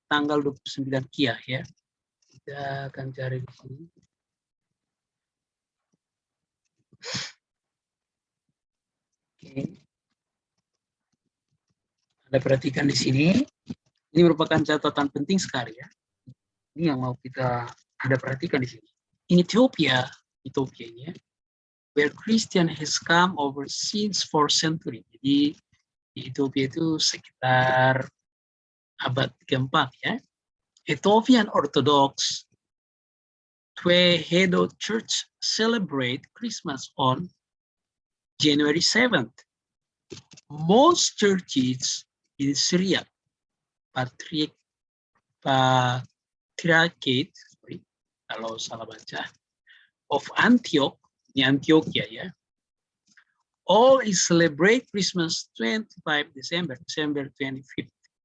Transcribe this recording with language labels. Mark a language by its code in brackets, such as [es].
[id] Tanggal 29 Kiah ya. Kita akan cari di sini. Oke. Anda perhatikan di sini. Ini merupakan catatan penting sekali ya. Ini yang mau kita ada perhatikan di sini. [en] In Ethiopia [id] ini ya, [en] where Christian has come over since 4th century. [id] Jadi di Ethiopia itu sekitar abad ke-4 ya. [en] Ethiopian Orthodox Twehedo Church celebrate Christmas on January 7th. Most churches in Syria, Patriarchate, [id] kalau salah baca, [en] of Antioch, [id] ini Antioquia ya, [en] all is celebrate Christmas 25 December 25th.